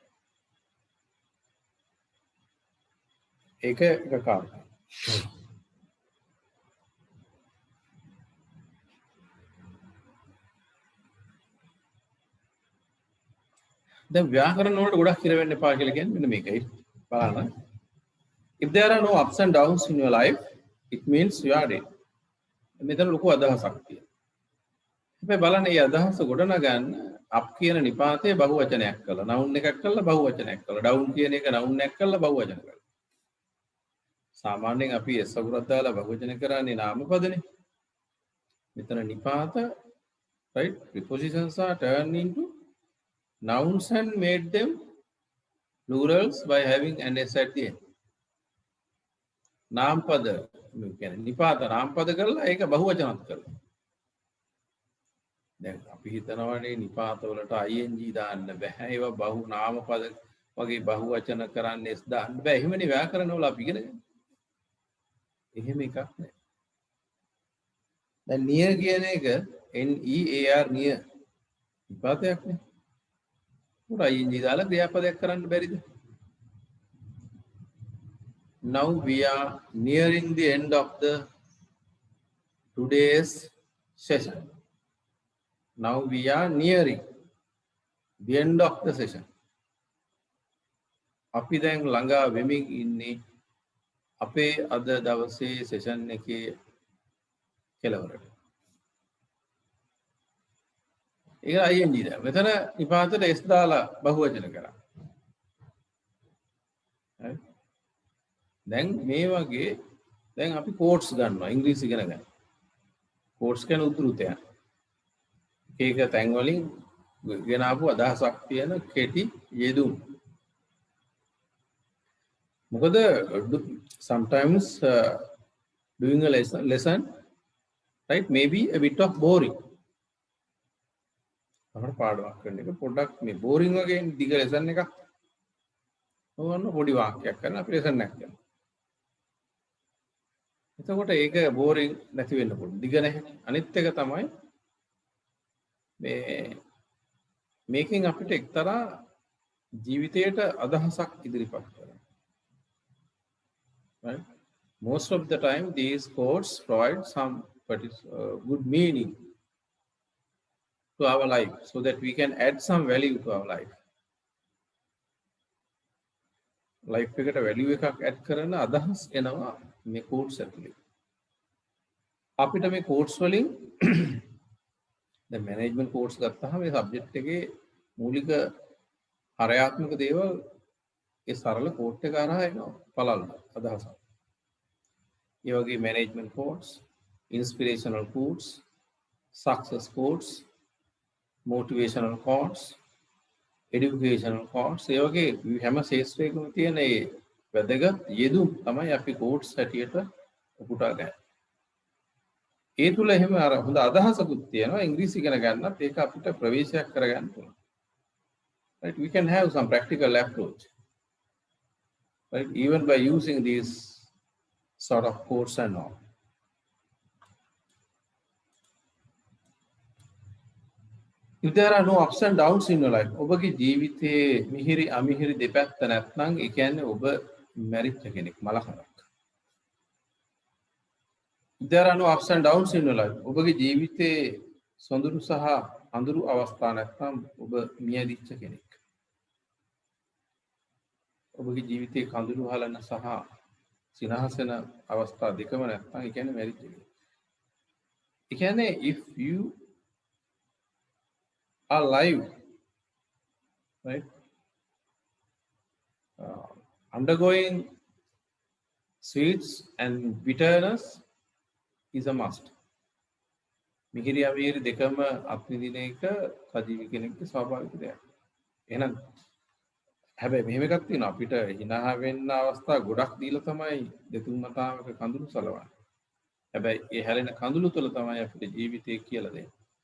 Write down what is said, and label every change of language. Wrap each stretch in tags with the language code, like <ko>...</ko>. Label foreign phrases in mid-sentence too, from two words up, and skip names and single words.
<si>ඒක එක කාරණා. දැන් ව්‍යාකරණ වලට ගොඩක් හිර වෙන්න එපා කියලා කියන්නේ මෙන්න මේකයි. බලන්න.</si> <en>If there are no ups and downs in your life, it means you are dead.</en> <si>මෙතන ලොකු අදහසක් තියෙනවා. හැබැයි බලන්න මේ අදහස ගොඩනගන්න up කියන නිපාතයේ බහුවචනයක් කළා. noun එකක් කළා බහුවචනයක් කළා. down කියන එක noun එකක් කළා බහුවචන කළා. සාමාන්‍යයෙන් අපි s අකුරක් දාලා බහුවචන කරන්නේ නාමපදනේ. මෙතන නිපාත</si> <en>right prepositions are turned into nouns and made them plurals by having an s at the end.</en> <si>නාමපද කියන්නේ නිපාත නාමපද කරලා ඒක බහුවචනත් කරලා. දැන් අපි හිතනවානේ නිපාත වලට ing දාන්න බෑ. ඒවා බහු නාමපද වගේ බහුවචන කරන්නේ s දාන්න බෑ. එහෙමනේ ව්‍යාකරණ වල අපි ඉගෙන ගන්න. එහෙම එකක් නෑ. දැන් near කියන එක NEAR near නිපාතයක් නේ. උඩ ing දාලා ක්‍රියාපදයක් කරන්න බැරිද?</si> <en>Now we are nearing the end of the today's session. Now we are nearing the end of the session.</en> <si>අපි දැන් ළඟා වෙමින් ඉන්නේ අපේ අද දවසේ සෙෂන් එකේ කෙලවරට. ඒක ing ද. මෙතන නිපාතයට s දාලා බහුවචන කරා. හරි. දැන් මේ වගේ දැන් අපි quotes ගන්නවා ඉංග්‍රීසි ඉගෙන ගන්න. quotes කියන්නේ උද්ෘතයන්. එක තැන් වලින් ගෙනාපු අදහසක් තියෙන කෙටි යෙදුම්. මොකද</si> <en>sometimes doing a lesson right maybe a bit of boring.</en> <si>අපේ පාඩමක් කරන එක පොඩ්ඩක් මේ boring වගේ දිග lesson එකක්. ඕන පොඩි වාක්‍යයක් කරන අපි lesson එකක් කරනවා. එතකොට ඒක boring නැති වෙන්න පුළුවන්. දිග නැහැ. අනිත් එක තමයි මේ මේකෙන් අපිට එක්තරා ජීවිතයට අදහසක් ඉදිරිපත් කරනවා.</si> <en>Right? Most of the time these quotes provide some good meaning to our life so that we can add some value to our life.</en> <si>Life එකට value එකක් add කරන අදහස් එනවා මේ quotes ඇතුලේ. අපිට මේ quotes වලින් දැන්</si> <en>management quotes</en> <si>ගත්තාම මේ subject එකේ මූලික හරයාත්මක දේවල් ඒ සරල quote එක හරහා එනවා පළල්ල අදහසක්. ඒ වගේ</si> <en>management quotes, inspirational quotes, success quotes, motivational quotes, educational quotes,</en> <si>ඒ වගේ හැම ශේෂ්ත්‍රයකම තියෙන ඒ වැදගත් යෙදුම් තමයි අපි quotes හැටියට උපුටා ගන්න. ඒ තුල එහෙම අර හොඳ අදහසකුත් තියෙනවා ඉංග්‍රීසි ඉගෙන ගන්නත් ඒක අපිට ප්‍රවේශයක් කරගන්න පුළුවන්.</si> <en>Right, we can have some practical approach. Right, even by using these sort of quotes and all. If there are no ups and downs in your life,</en> <si>ඔබගේ ජීවිතයේ මිහිරි අමිහිරි දෙපැත්ත නැත්නම් ඒ කියන්නේ ඔබ මැරිච්ච කෙනෙක් මලකරක්.</si> <en>If there are no ups and downs in your life,</en> <si>ඔබගේ ජීවිතයේ සොඳුරු සහ අඳුරු අවස්ථා නැත්නම් ඔබ මියදිච්ච කෙනෙක්. ඔබගේ ජීවිතයේ කඳුළු හලන සහ සිනහසන අවස්ථා දෙකම නැත්නම් ඒ කියන්නේ මැරිච්ච කෙනෙක්. ඒ කියන්නේ</si> <en>if you are alive, right, undergoing sweets and bitterness is a must.</en> <si>මිහිරි අමිහිරි දෙකම අත්විඳින එක සජීවී කෙනෙක්ගේ ස්වාභාවික දෙයක්. එහෙනම් හැබැයි මෙහෙම එකක් තියෙනවා අපිට hina වෙන්න අවස්ථා ගොඩක් දීලා තමයි දෙතුන් මතාවක කඳුළු සලවන්නේ. හැබැයි ඒ හැලෙන කඳුළු තුළ තමයි අපිට ජීවිතය කියලා දෙන්නේ.</si>